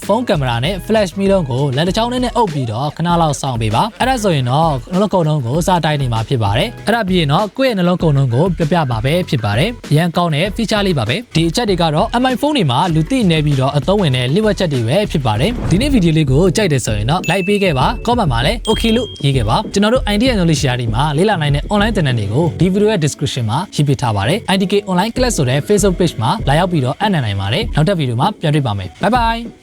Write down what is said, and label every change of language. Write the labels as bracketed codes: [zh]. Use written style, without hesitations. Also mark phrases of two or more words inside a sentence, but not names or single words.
[my] ဖုန်းကင်မရာနဲ့ flash မီလုံးကိုလက်တစ်ချောင်းနဲ့အုပ်ပြီးတော့ခဏလောက်စောင့်ပေးပါအဲ့ဒါဆိုရင်တော့နှလုံးခုန်နှုန်းကိုစတိုင်းနေ မှာဖြစ်ပါတယ်အဲ့ဒါပြီးရင်တော့ကိုယ့်ရဲ့နှလုံးခုန်နှုန်းကိုပြပါပဲဖြစ်ပါတယ်ရန်ကောင်းတဲ့ feature လေးပါပဲဒီအချက်တွေကတော့ MI phone တွေမှာလူသိနေပြီးတော့အသုံးဝင်တဲ့လျှို့ဝှက်ချက်တွေပဲဖြစ်ပါတယ်ဒီနေ့ဗီဒီယိုလေးကိုကြိုက်တယ်ဆိုရင်တော့ like ပေးခဲ့ပါ comment မှာလည်း okay လို့ရေးခဲ့ပါကျွန်တော်တို့ idea knowledge share တွေမှာလေ့လာနိုင်တဲ့ online သင်တန်းတွေကိုဒီဗီဒီယိုရဲ့ description မှာရေးပေးထားပါတယ် IDK online class ဆိုတဲ့ Facebook page မှာလာရောက်ပြီးတော့အနံ့နိုင်ပါတယ်နောက်ထပ်ဗီဒီယိုမှာပြန်တွေ့ပါမယ် [en] bye bye